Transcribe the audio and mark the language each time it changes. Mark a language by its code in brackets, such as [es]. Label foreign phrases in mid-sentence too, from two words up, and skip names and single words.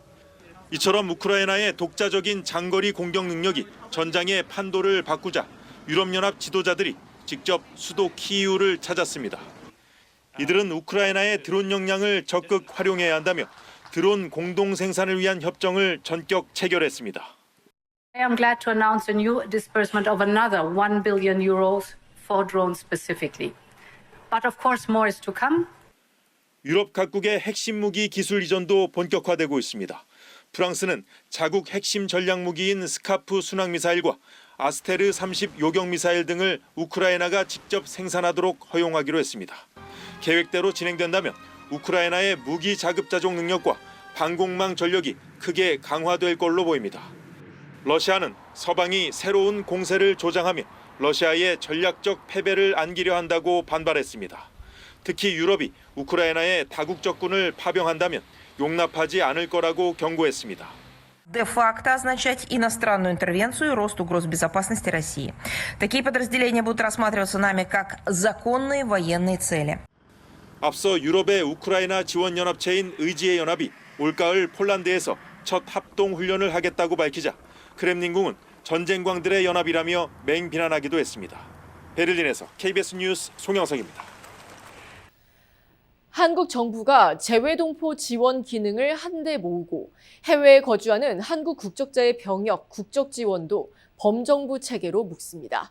[ko] 이처럼 우크라이나의 독자적인 장거리 공격 능력이 전장의 판도를 바꾸자 유럽연합 지도자들이 직접 수도 키이우를 찾았습니다. 이들은 우크라이나의 드론 역량을 적극 활용해야 한다며 드론 공동 생산을 위한 협정을 전격 체결했습니다. [en] I am glad to announce a new disbursement of another 1 billion euros for drones specifically. But of course more is to come. [ko] 유럽 각국의 핵심 무기 기술 이전도 본격화되고 있습니다. 프랑스는 자국 핵심 전략 무기인 스카프 순항 미사일과 아스테르 30 요격 미사일 등을 우크라이나가 직접 생산하도록 허용하기로 했습니다. 계획대로 진행된다면 우크라이나의 무기 자급자족 능력과 방공망 전력이 크게 강화될 걸로 보입니다. 러시아는 서방이 새로운 공세를 조장하며 러시아의 전략적 패배를 안기려 한다고 반발했습니다. 특히 유럽이 우크라이나의 다국적군을 파병한다면 용납하지 않을 거라고 경고했습니다. [ru] де-факто означать иностранную интервенцию и рост угроз безопасности России. Такие подразделения будут рассматриваться нами как законные военные цели. [ko] 앞서 유럽의 우크라이나 지원 연합체인 의지의 연합이 올가을 폴란드에서 첫 합동 훈련을 하겠다고 밝히자 크렘린궁은 전쟁광들의 연합이라며 맹비난하기도 했습니다. 베를린에서 KBS 뉴스 송영석입니다. 한국 정부가 재외동포 지원 기능을 한데 모으고 해외에 거주하는 한국 국적자의 병역, 국적 지원도 범정부 체계로 묶습니다.